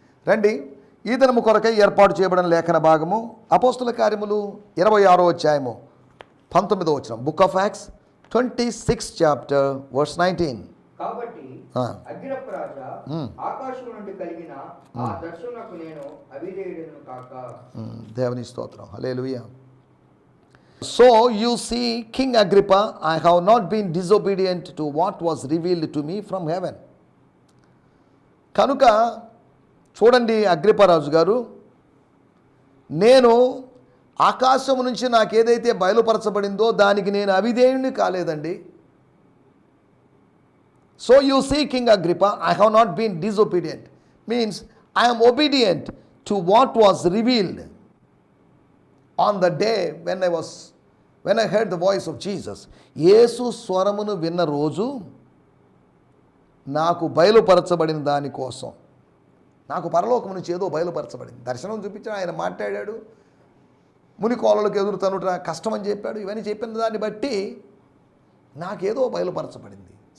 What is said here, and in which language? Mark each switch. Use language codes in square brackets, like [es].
[te] రండి, ఈ దినము కొరకై ఏర్పాటు చేయబడిన లేఖన భాగము అపోస్తుల కార్యములు 26వ అధ్యాయము 19వ వచనం. [en] Book of Acts 26 chapter verse 19. [te] కాబట్టి అగ్రిప్ప రాజా, ఆకాశం నుండి కలిగిన ఆ దర్శనకు నేను అవిధేయుడను కాక. దేవుని స్తోత్రం. హల్లెలూయా. [en] So you see, King Agrippa, I have not been disobedient to what was revealed to me from heaven. [te] కనుక చూడండి అగ్రిప్పరాజు గారు, నేను ఆకాశం నుంచి నాకు ఏదైతే బయలుపరచబడిందో దానికి నేను అవిధేయుని కాలేదండి. [en] So you see, King Agrippa, I have not been disobedient. Means I am obedient to what was revealed on the day when I heard the voice of Jesus. [te] యేసు స్వరమును విన్న రోజు నాకు బయలుపరచబడిన దానికోసం, నాకు పరలోకం నుంచి ఏదో బయలుపరచబడింది. దర్శనం చూపించాడు, ఆయన మాట్లాడాడు, ముని కోలలకు ఎదురు తనుట కష్టం అని చెప్పాడు. ఇవన్నీ చెప్పిన దాన్ని బట్టి నాకేదో బయలుపరచబడింది.